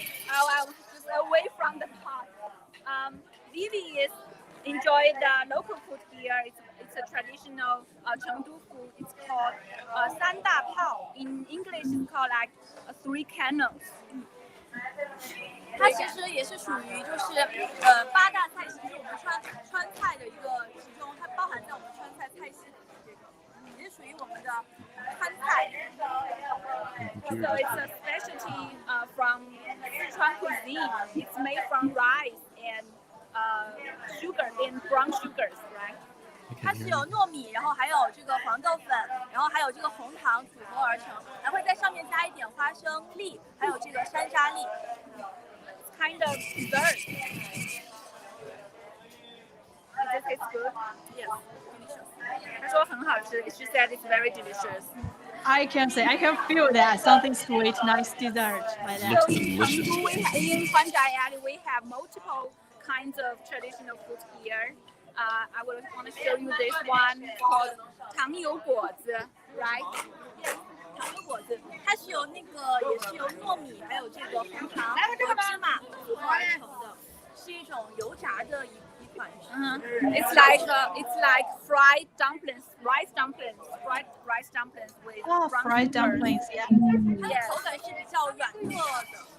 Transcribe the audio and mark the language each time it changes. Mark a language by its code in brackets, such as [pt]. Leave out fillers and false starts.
[en] Oh, I was just away from the pot. Vivi is enjoy the local food here. It's a traditional Chengdu food. It's called 三大炮. In English, it's called like three cannons. [zh] 它其实也是属于就是八大菜系，是我们川菜的一个其中，它包含在我们川菜菜系里的这个，也是属于我们的川菜。 [en] So it's a specialty from Sichuan cuisine. It's made from rice and sugar and brown sugars, right? [zh] 它是有糯米，然后还有这个黄豆粉，然后还有这个红糖组合而成，还会在上面加一点花生粒，还有这个山楂粒。 [en] It's kind of dessert. Does it taste good? Yes, delicious. [zh] 她说很好吃. [en] She said it's very delicious. I can feel that something sweet, nice dessert like that. So in Huanzhai Alley, we have multiple kinds of traditional food here. I would want to show you this one called 糖油果子, right? [zh] 糖油果子，它是由那个也是由糯米还有这个红糖和芝麻组合而成的，是一种油炸的一款。 [en] It's like fried dumplings, rice dumplings with brown fried sugar. dumplings. Yeah. [zh] 它的口感是比较软糯的。